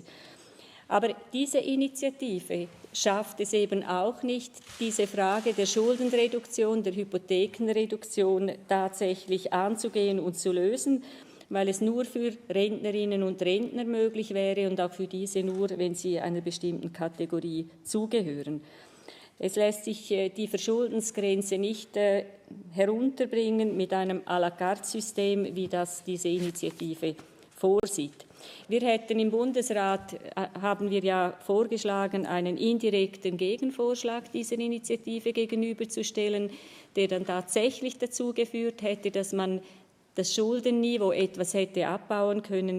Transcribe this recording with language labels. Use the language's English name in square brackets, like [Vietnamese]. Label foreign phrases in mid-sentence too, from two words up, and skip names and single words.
[German] Aber diese Initiative schafft es eben auch nicht, diese Frage der Schuldenreduktion, der Hypothekenreduktion tatsächlich anzugehen und zu lösen, weil es nur für Rentnerinnen und Rentner möglich wäre und auch für diese nur, wenn sie einer bestimmten Kategorie zugehören. Es lässt sich die Verschuldensgrenze nicht herunterbringen mit einem [French] à la carte [German] System, wie das diese Initiative vorsieht. Wir hätten im Bundesrat, haben wir ja vorgeschlagen, einen indirekten Gegenvorschlag dieser Initiative gegenüberzustellen, der dann tatsächlich dazu geführt hätte, dass man das Schuldenniveau etwas hätte abbauen können.